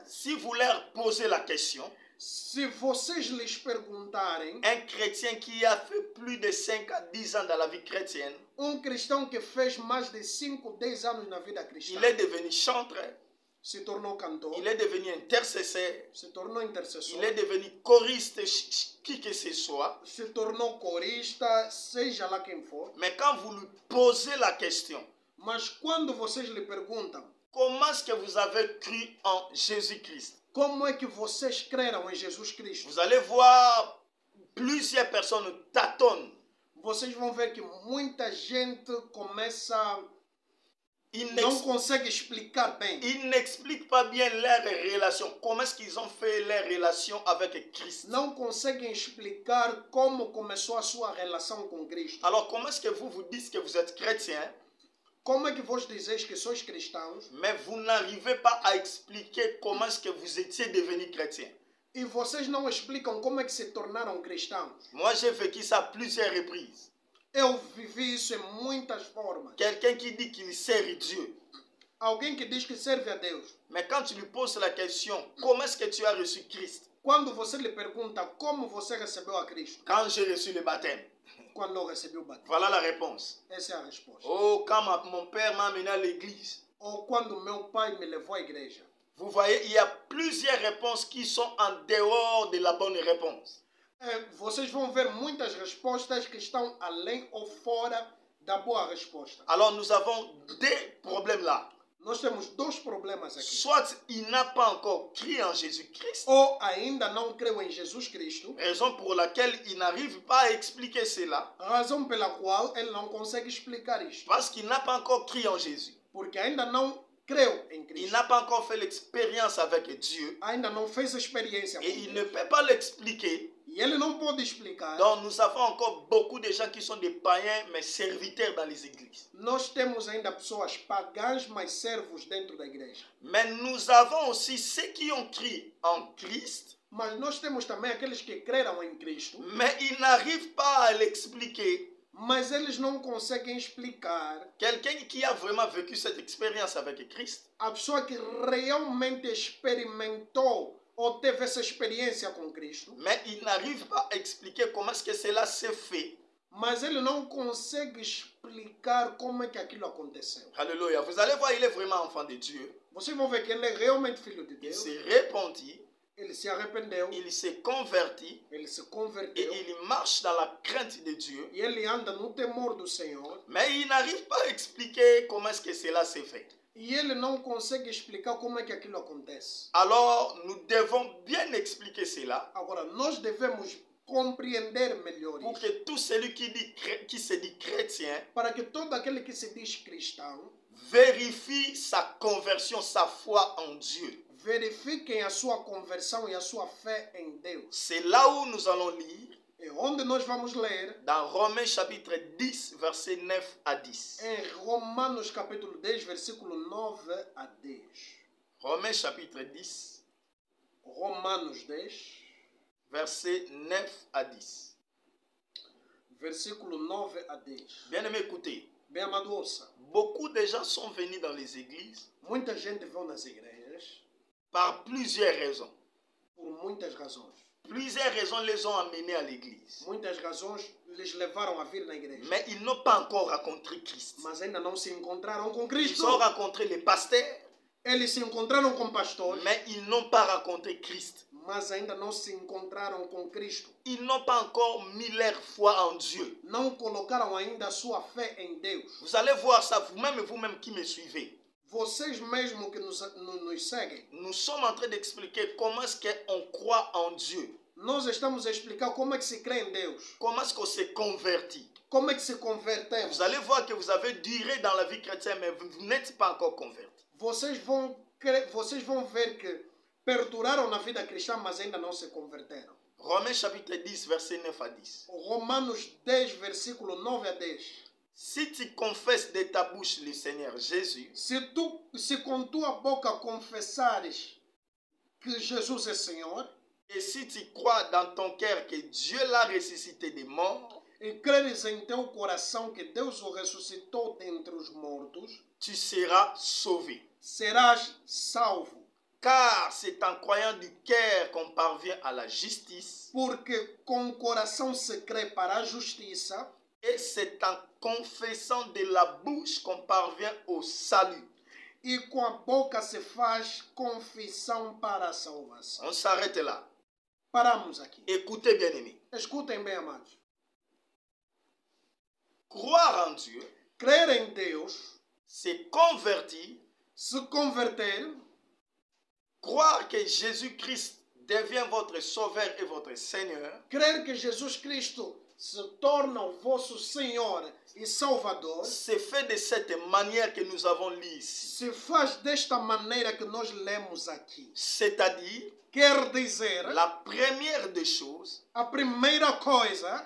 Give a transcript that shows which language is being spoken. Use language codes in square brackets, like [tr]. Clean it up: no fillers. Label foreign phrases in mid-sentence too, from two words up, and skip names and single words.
[fr] Si vous leur posez la question, [pt] Se vocês lhes perguntarem, [fr] un chrétien qui a fait plus de 5 à 10 ans dans la vie chrétienne, [pt] cristão que fez mais de 5, 10 anos na vida cristã, [fr] il est devenu chanteur, [pt] se tornou cantor, [fr] il est devenu intercesseur, [pt] se tornou intercessor, [fr] il est devenu choriste, qui que ce soit. [pt] se tornou corista, seja lá quem for. [fr] Mais quand vous lui posez la question, [pt] Mas quando vocês lhe perguntam [fr] comment est-ce que vous avez cru en Jésus-Christ? [pt] como é que vocês creram em Jesus Cristo, [fr] Vous allez voir plusieurs personnes tâtonnent. [pt] vocês vão ver que muita gente começa, [fr] Ils [pt] não consegue explicar bem. [fr] n'expliquent pas bien leur relation. Comment est-ce qu'ils ont fait leur relation avec Christ? [pt] Não conseguem explicar como começou a sua relação com Cristo. [fr] Alors comment est-ce que vous dites que vous êtes chrétien, [pt] Como é que vos dizeis que sois cristãos [fr] mais vous n'arrivez pas à expliquer comment est-ce que vous étiez devenu chrétien? [pt] e vocês não explicam como é que se tornaram cristãos? [fr] Moi, j'ai vécu ça à plusieurs reprises. [pt] Eu vivi isso em muitas formas. [fr] Quelqu'un qui dit qu'il sert Dieu, [pt] Alguém que diz que serve a Deus, [fr] mais quand tu lui poses la question, comment est-ce que tu as reçu Christ? [pt] quando você lhe pergunta como você recebeu a Cristo, [fr] Quand j'ai reçu le baptême. [pt] quando eu recebi o batismo, [fr] Voilà la réponse. [pt] essa é a resposta. [fr] Oh, quand mon père m'a amené à l'église. [pt] Ou quando meu pai me levou à igreja. [fr] Vous voyez, il y a plusieurs réponses qui sont en dehors de la bonne réponse. [pt] Vocês vão ver muitas respostas que estão além ou fora da boa resposta. [fr] Alors nous avons deux problèmes là. [pt] Nós temos dois problemas aqui. [fr] Soit il n'a pas encore cru en Jésus-Christ, [pt] Ou ainda não creu em Jesus Cristo, [fr] raison pour laquelle il n'arrive pas à expliquer cela, [pt] razão pela qual ele não consegue explicar isto. [fr] parce qu'il n'a pas encore cru en Jésus. [pt] Porque ainda não creu em [fr] Il [pt] Cristo. [fr] n'a pas encore fait l'expérience avec Dieu [pt] Ainda não fez a experiência com [fr] et il ne [pt] Deus. [fr] peut pas l'expliquer. [pt] E ele não pode explicar. [fr] Donc nous avons encore beaucoup de gens qui sont des païens mais serviteurs dans les églises. [pt] Nós temos ainda pessoas pagãs, mas servos dentro da igreja. [fr] Mais nous avons aussi ceux qui ont cru en Christ, [pt] Mas nós temos também aqueles que creram em Cristo, [fr] mais ils n'arrivent pas à l'expliquer. [pt] mas eles não conseguem explicar. [fr] Quelqu'un qui a vraiment vécu cette expérience avec Christ, [pt] A pessoa que realmente experimentou ou teve essa experiência com Cristo, [fr] mais il n'arrive pas à expliquer comment est-ce que cela s'est fait. [pt] mas ele não consegue explicar como é que aquilo aconteceu. [fr] Alléluia. Vous allez voir, il est vraiment enfant de Dieu. [pt] Vocês vão ver que ele é realmente filho de [fr] Il [pt] Deus. [fr] s'est repenti, [pt] Ele se arrependeu, [fr] il s'est converti [pt] ele se [fr] et [pt] converteu [fr] il marche dans la crainte de Dieu. [pt] e ele anda no temor do Senhor. [fr] Mais il n'arrive pas à expliquer comment est-ce que cela s'est fait. [pt] E ele não consegue explicar como é que aquilo acontece. [fr] Alors, nous devons bien expliquer cela [pt] Agora, nós devemos compreender melhor [fr] pour [pt] isso, [fr] que tout celui qui se dit chrétien [pt] para que todo aquele que se diz cristão [fr] vérifie sa conversion, sa foi en Dieu. [pt] verifiquem a sua conversão e a sua fé em Deus. [fr] C'est là où nous allons lire [pt] E onde nós vamos ler? [fr] Dans Romains chapitre 10, versets 9 à 10. [pt] Em Romanos capítulo 10, versículo 9 a 10. [fr] Romains chapitre 10, [pt] Romanos 10, [fr] versets 9 à 10. [pt] versículo 9 a 10. [fr] Bien-aimé, écoutez. [pt] Bem amado, ouça. [fr] Beaucoup de gens sont venus dans les églises [pt] Muita gente vão nas igrejas [fr] par plusieurs raisons. [pt] por muitas razões. [fr] Plusieurs raisons les ont amenés à l'église. [pt] Muitas razões lhes levaram a vir na igreja. [fr] Mais ils n'ont pas encore rencontré Christ. [pt] Mas ainda não se encontraram com [fr] Ils [pt] Cristo. [fr] ont rencontré les pasteurs, [pt] Eles se encontraram com pastores, [fr] mais ils n'ont pas rencontré Christ. [pt] mas ainda não se encontraram com Cristo. [fr] Ils n'ont pas encore mis leur foi en Dieu. [pt] Não colocaram ainda a sua fé em Deus. [fr] Vous allez voir ça vous-même qui me suivez. [pt] Vocês mesmo que nos seguem, [fr] Nous sommes en train d'expliquer comment est-ce qu'on croit en Dieu. [pt] nós estamos a explicar como é que se crê em Deus. [fr] Comment est-ce qu'on s'est converti. [pt] Como é que se convertemos. [fr] Vous allez voir que vous avez duré dans la vie chrétienne, mais vous n'êtes pas encore converti. [pt] Vocês vão ver que perduraram na vida cristã, mas ainda não se converteram. [fr] Romains chapitre 10, verset 9 à 10. [pt] Romanos 10, versículo 9 a 10. [fr] Si tu confesses de ta bouche le Seigneur Jésus, [pt] Se com tua boca confessares que Jesus é Senhor, [fr] et si tu crois dans ton cœur que Dieu l'a ressuscité des morts, [pt] e creres em teu coração que Deus o ressuscitou dentre os mortos, [fr] tu seras sauvé. [pt] serás salvo. [fr] Car c'est en croyant du cœur qu'on parvient à la justice, [pt] Porque com o coração se crê para a justiça, [fr] et c'est en confessant de la bouche qu'on parvient au salut. [pt] e com a boca se faz confissão para a salvação. [fr] On s'arrête là. [pt] Paramos aqui. [fr] Écoutez, bien-aimés. [pt] Escutem bem, amados. [fr] Croire en Dieu, [pt] Crer em Deus, [fr] c'est convertir, [pt] se converter, [fr] croire que Jésus-Christ devient votre sauveur et votre Seigneur, [pt] crer que Jesus Cristo se torna o vosso Senhor e Salvador, [fr] c'est fait de cette manière que nous avons lu ici. [pt] se faz desta maneira que nós lemos aqui. [fr] C'est-à-dire, [pt] Quer dizer, [fr] la première des choses, [pt] a primeira coisa,